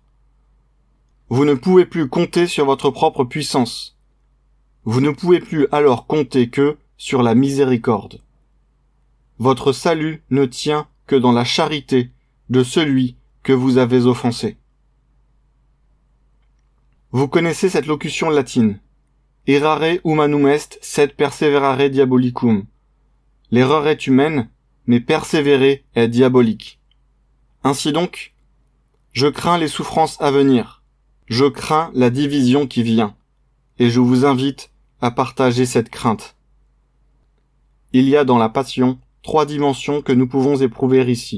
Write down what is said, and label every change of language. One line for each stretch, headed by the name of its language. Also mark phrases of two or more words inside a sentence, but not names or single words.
French: Vous ne pouvez plus compter sur votre propre puissance. Vous ne pouvez plus alors compter que sur la miséricorde. Votre salut ne tient que dans la charité de celui que vous avez offensé. Vous connaissez cette locution latine.
Latin: Errare humanum est, sed perseverare diabolicum.
French: L'erreur est humaine, mais persévérer est diabolique. Ainsi donc, je crains les souffrances à venir. Je crains la division qui vient. Et je vous invite à partager cette crainte. Il y a dans la passion 3 dimensions que nous pouvons éprouver ici.